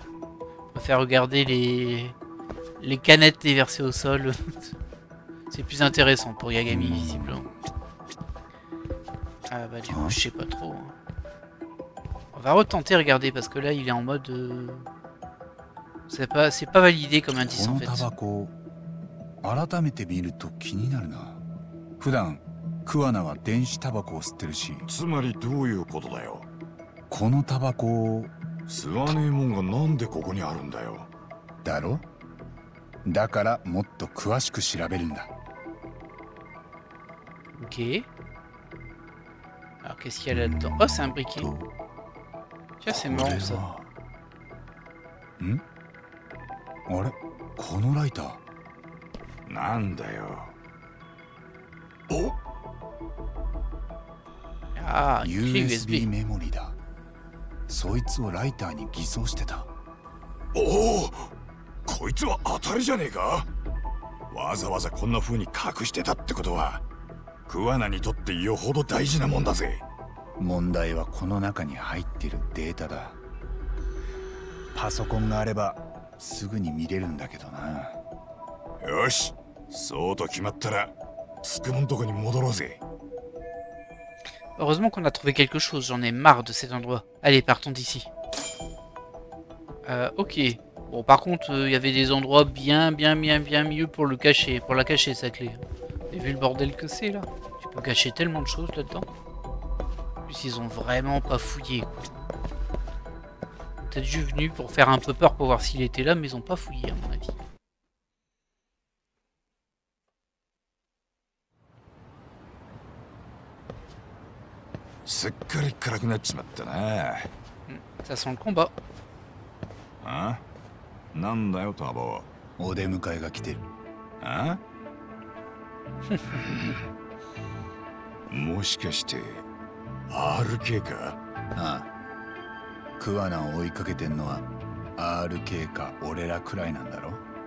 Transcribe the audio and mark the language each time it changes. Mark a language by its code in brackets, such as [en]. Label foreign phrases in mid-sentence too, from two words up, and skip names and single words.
[fr] On préfère regarder les canettes déversées au sol. C'est plus intéressant pour Yagami visiblement. Ah bah du coup je sais pas trop. On va retenter regarder parce que là il est en mode... C'est pas validé comme indice en fait. [ja] 改めて見ると気になるな。普段桑名は電子タバコを吸ってるし。つまりどういうことだよ。このタバコを吸わねえもんがなんでここにあるんだよ。だろ？だからもっと詳しく調べるんだ。 [fr] Ok. Alors qu'est-ce qu'il y a là-dedans? Oh c'est un briquet. Tiens c'est marrant ça. [ja] ん？あれ？このライター。なんだよ。 [fr] Ah, une clé USB USB. [ja] メモリだ。そいつをライターに偽装してた。おお、こいつは当たりじゃねえか。わざわざこんな風に隠してたってことは、桑名にとってよほど大事なもんだぜ。問題はこの中に入ってるデータだ。パソコンがあればすぐに見れるんだけどな。よし、そうと決まったらスクモンとこに戻ろうぜ。 [fr] Heureusement qu'on a trouvé quelque chose, j'en ai marre de cet endroit. Allez, partons d'ici. Ok. Bon, par contre, il y avait des endroits bien mieux pour le cacher, pour la cacher, sa clé. Et vu le bordel que c'est, là, tu peux cacher tellement de choses là-dedans. En plus, ils ont vraiment pas fouillé, quoi. Peut-être juste venu pour faire un peu peur pour voir s'il était là, mais ils ont pas fouillé, à mon avis. [ja] すっかり暗くなっちまったな。 [fr] Ça sent le combat. [ja] あ？なんだよタボ。お出迎えが来てる。あ？もしかして RK か？ああ。桑名を追いかけてんのは RK か俺らくらいなんだろ。